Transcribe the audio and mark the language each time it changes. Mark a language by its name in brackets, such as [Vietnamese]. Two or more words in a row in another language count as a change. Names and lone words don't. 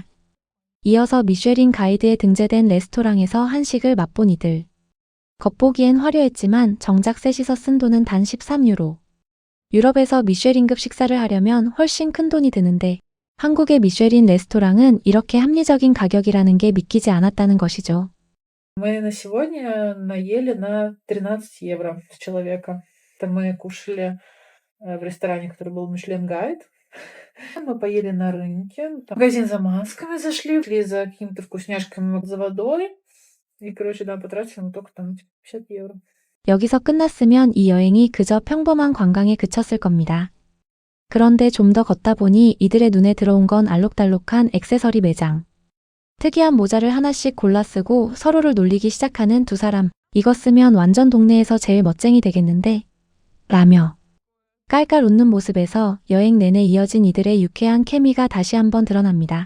[Korean] 이어서 미쉐린 가이드에 등재된 레스토랑에서 한식을 맛본 이들. 겉보기엔 화려했지만 정작 셋이서 쓴 돈은 단 13유로. 유럽에서 미쉐린급 식사를 하려면 훨씬 큰 돈이 드는데 한국의 미쉐린 레스토랑은 이렇게 합리적인 가격이라는 게 믿기지 않았다는 것이죠. [Russian] Мы на сегодня наели на 13 евро с человека. Это мы кушали в ресторане, который был Michelin Guide. Мы поели на рынке. В магазин за масками зашли, шли за какими-то вкусняшками, за водой. И, короче, да, потратили мы только там 50 евро. [Korean] 여기서 끝났으면 이 여행이 그저 평범한 관광에 그쳤을 겁니다. 그런데 좀 더 걷다 보니 이들의 눈에 들어온 건 알록달록한 액세서리 매장. 특이한 모자를 하나씩 골라 쓰고 서로를 놀리기 시작하는 두 사람. 이거 쓰면 완전 동네에서 제일 멋쟁이 되겠는데? 라며 깔깔 웃는 모습에서 여행 내내 이어진 이들의 유쾌한 케미가 다시 한번 드러납니다.